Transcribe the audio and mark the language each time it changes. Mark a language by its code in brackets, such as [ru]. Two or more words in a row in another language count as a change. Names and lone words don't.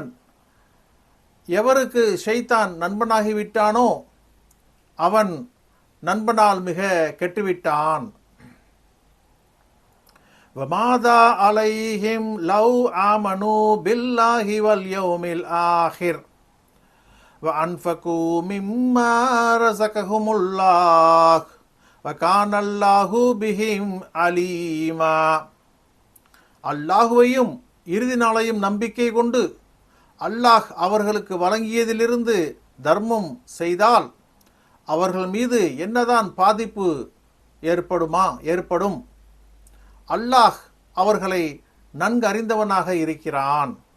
[ta] எவருக்கு ஷைத்தான் நண்பனாகிவிட்டானோ அவன் நண்பனால் மிக கெட்டுவிட்டான். [ar] وماذا عليهم لو آمنوا بالله واليوم الآخر وَأَنْفَقُوا مِمَّا رَزَقَهُمُ اللَّهُ وَكَانَ اللَّهُ بِهِمْ عَلِيمًا. [ta] அல்லாஹுவையும் இறுதி நாளையும் நம்பிக்கை கொண்டு அல்லாஹ் அவர்களுக்கு வழங்கியதிலிருந்து தர்மம் செய்தால் அவர்கள் மீது என்னதான் பாதிப்பு ஏற்படும். அல்லாஹ் அவர்களை நன்கறிந்தவனாக இருக்கிறான்.